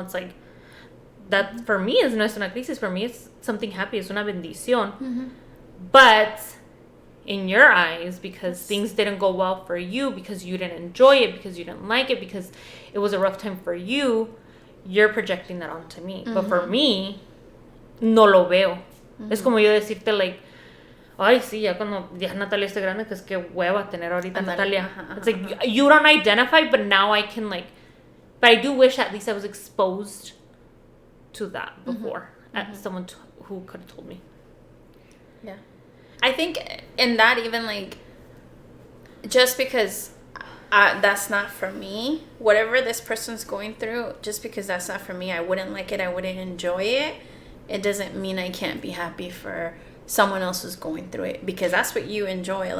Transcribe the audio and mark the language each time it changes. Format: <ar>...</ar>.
<en>It's like, that for me is no es una crisis. For me, it's something happy. It's una bendición. But in your eyes, because things didn't go well for you, because you didn't enjoy it, because you didn't like it, because it was a rough time for you, you're projecting that onto me. But for me, no lo veo.</en> <es>Es como yo decirte, like, ay, sí, ya cuando ya Natalia esté grande, que es que hueva tener ahorita Natalia.</es> <en>It's like, you don't identify, but now I can, like, but I do wish at least I was exposed to that before. Someone who could have told me. Yeah. I think in that, even, like, just because that's not for me, whatever this person's going through, just because that's not for me, I wouldn't like it, I wouldn't enjoy it, it doesn't mean I can't be happy for someone else who's going through it, because that's what you enjoy.</en>